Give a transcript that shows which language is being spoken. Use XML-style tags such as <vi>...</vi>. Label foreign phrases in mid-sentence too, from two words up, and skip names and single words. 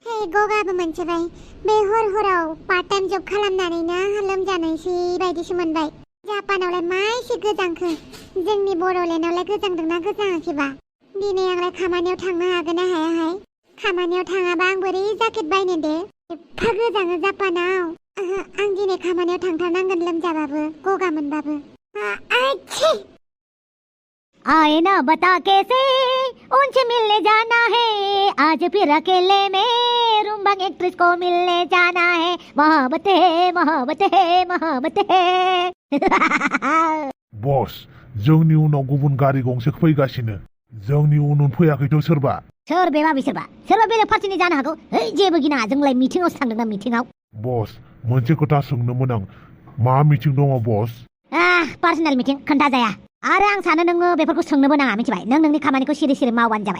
<brx>हे गगाबो मोनसेबाय बे हराव</brx> <en>part time job</en> <brx>खालामनानैनो आंहा लोमजानायसै बायदिसो मोनबाय जापानावलाय मा एसे गोजांखो जोंनि बड'लेण्डआवलाय गोजांदोंना गोजाङाखैबा दिनै आंलाय खामानियाव थांनो हागोन ना हायाहाय खामानियाव थाङाबा आं बोरै जाकेट बायनो दे एफा गोजाङो जापानाव आं दिनै खामानियाव थांथारनांगोन लोमजाबाबो गगा मोनबाबो आच्छी</brx> <hi>आए ना बता कैसे उनसे मिलने जाना है आज फिर अकेले में रुम्बांग एक्ट्रेस को मिलने जाना है मोहब्बत है मोहब्बत है मोहब्बत है</hi> <brx>बस जोंनि उनाव गुबुन गारि गंसे फैगासिनो जोंनि उन फैयाखैथ' सोरबा सोर बेबा बिसोरबा सोरबा बेलेग पार्टिनि जानो हागौ है जेबो गिनाङा जोंलाय मिटिंआवसो थांदोंना मिटिंआव बस मोनसे खोथा सोंनोमोन आं मा मिटिं दङ बस</brx> <en>personal meeting</en> <brx>खोन्था जाया आरो आं सानो नोङो बेफोरखौ सोंनोबो नाङा मिथिबाय नों नोंनि खामानिखौ सिरि सिरि मावबानो जाबाय</brx>